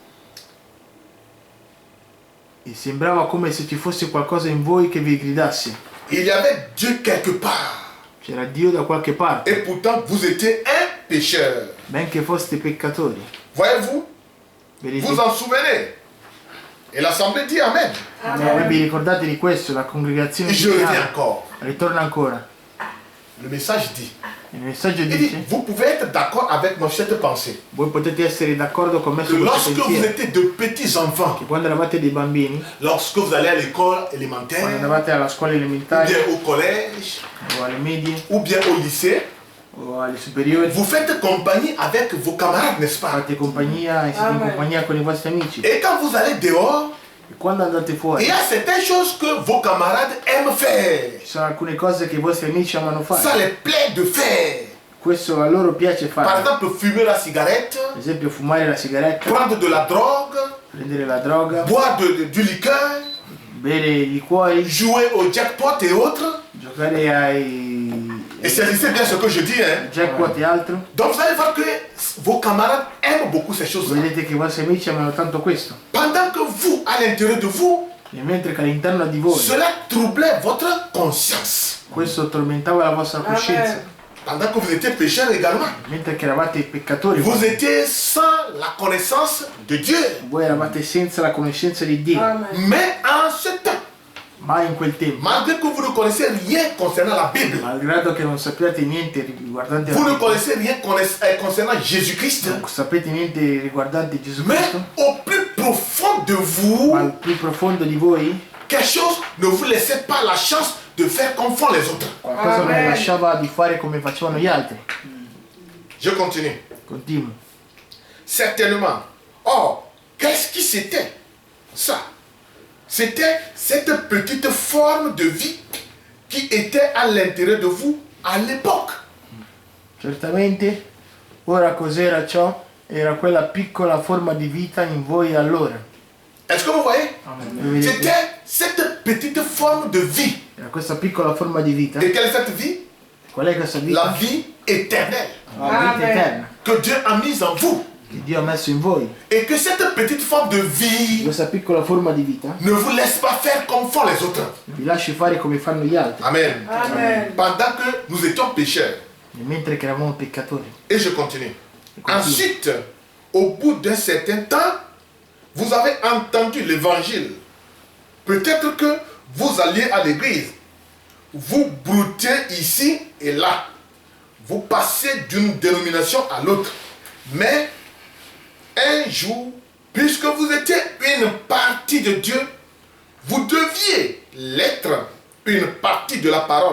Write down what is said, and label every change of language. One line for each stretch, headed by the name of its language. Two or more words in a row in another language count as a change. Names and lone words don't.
Italian: E sembrava come se ci fosse qualcosa in voi che vi gridasse.
French: Il y avait Dieu quelque part.
Italian: C'era Dio da qualche parte,
French: Et pourtant, vous étiez un pécheur.
Italian: benché foste peccatori.
French: Voyez-vous,
Italian: Vedete?
French: vous en souvenez. Et l'assemblée dit Amen.
Italian: Vi ricordate di questo? La congregazione
French: Et je reviens
Italian: dice,
French: encore.
Italian: ritorna ancora.
French: Le message dit.
Italian: Il messaggio
French: Il dit,
Italian: dice,
French: vous pouvez être d'accord avec moi sur cette pensée.
Italian: voi potete essere d'accordo con me
French: Que
Italian: su questo
French: lorsque vous
Italian: pensiero.
French: étiez de petits enfants,
Italian: Che quando eravate dei bambini,
French: lorsque vous allez à l'école
Italian: quando
French: élémentaire,
Italian: andavate alla scuola
French: ou
Italian: elementare
French: bien au collège,
Italian: o alle medie
French: ou bien au lycée,
Italian: o alle superiori,
French: vous faites compagnie avec vos camarades, n'est-ce pas?
Italian: fate compagnia e siete in Amen. compagnia con i vostri amici.
French: Et quand vous allez dehors,
Italian: E quando andate
French: il
Italian: fuori,
French: y a certaines choses que vos camarades aiment faire.
Italian: ci sono alcune cose che i vostri amici amano
French: Ça
Italian: fare.
French: les plaît de faire.
Italian: Questo a loro piace
French: Par
Italian: fare.
French: exemple, fumer la cigarette,
Italian: Ad esempio fumare la sigaretta,
French: prendre de la drogue,
Italian: prendere la droga,
French: boire du liqueur,
Italian: bere i liquori,
French: jouer au jackpot et autres.
Italian: giocare ai
French: Et saisissez bien ce que je dis. Hein.
Italian: jackpot e altro.
French: Donc vous allez voir que vos camarades aiment beaucoup ces choses-là.
Italian: Vedete che i vostri amici amano tanto questo.
French: Pendant que vous, à l'intérieur de vous,
Italian: E mentre che all'interno di voi
French: cela troublait votre conscience.
Italian: questo tormentava la vostra coscienza, Amen.
French: Pendant que vous étiez pécheurs également.
Italian: mentre che eravate peccatori,
French: Vous étiez sans la connaissance de Dieu.
Italian: voi eravate senza la conoscenza di Dio. Amen.
French: Mais en ce temps,
Italian: Ma in quel tempo,
French: malgré que vous ne connaissez rien concernant la Bible,
Italian: malgrado che non sappiate niente riguardante
French: vous ne
Italian: la Bibbia,
French: connaissez rien concernant Jésus-Christ,
Italian: non sapete niente riguardante Gesù
French: mais
Italian: Cristo,
French: au plus profond de
Italian: ma
French: vous,
Italian: al più profondo di voi
French: quelque chose ne vous laissez pas la chance de faire comme font les autres.
Italian: Qualcosa non Amen. lasciava di fare come facevano gli altri.
French: Je continue.
Italian: Continuo.
French: Certainement. Or, qu'est-ce qui c'était ça? C'était cette petite forme de vie qui était à l'intérieur de vous à l'époque.
Italian: Certamente, ora cos'era ciò? Era quella piccola forma di vita in voi allora.
French: Est-ce que vous voyez?
Italian: Lo vedete?
French: C'était cette petite forme de vie.
Italian: Era questa piccola forma di vita.
French: Et quelle est cette vie?
Italian: Qual è questa
French: La
Italian: vita?
French: vie éternelle
Italian: La vita Amen. eterna
French: que Dieu a mise en vous.
Italian: che Dio ha messo in voi.
French: Et que cette petite forme de vie
Italian: Questa piccola forma di vita
French: ne vous laisse pas faire comme font les autres.
Italian: vi lasci fare come fanno gli altri. Amen. Amen.
French: Pendant que nous étions pécheurs.
Italian: E mentre che eravamo peccatori.
French: Et je continue.
Italian: E continuo.
French: Ensuite, au bout d'un certain temps, vous avez entendu l'évangile. Peut-être que vous alliez à l'église. Vous broutez ici et là. Vous passez d'une dénomination à l'autre. Mais un jour, puisque vous étiez une partie de Dieu, vous deviez l'être une partie de la parole.